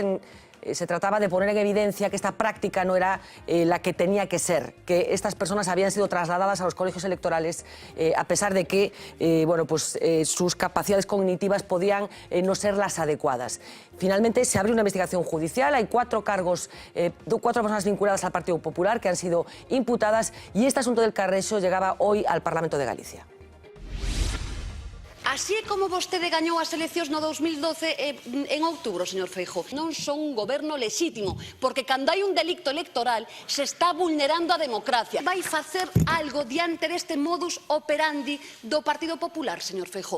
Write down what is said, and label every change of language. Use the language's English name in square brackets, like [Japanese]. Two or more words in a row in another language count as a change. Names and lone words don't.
[Spanish] Se trataba de poner en evidencia que esta práctica no era la que tenía que ser, que estas personas habían sido trasladadas a los colegios electorales a pesar de que sus capacidades cognitivas podían no ser las adecuadas. Finalmente se abrió una investigación judicial, hay cuatro personas vinculadas al Partido Popular que han sido imputadas y este asunto del Carrexo llegaba hoy al Parlamento de Galicia. [Galician] Así é como vostede gañou as eleccións no 2012 en outubro, señor Feijóo. Non son un goberno lexítimo, porque cando hai un delicto electoral se está vulnerando a democracia. Vai facer algo diante deste [Latin] modus operandi [Galician] do Partido Popular, señor Feijóo?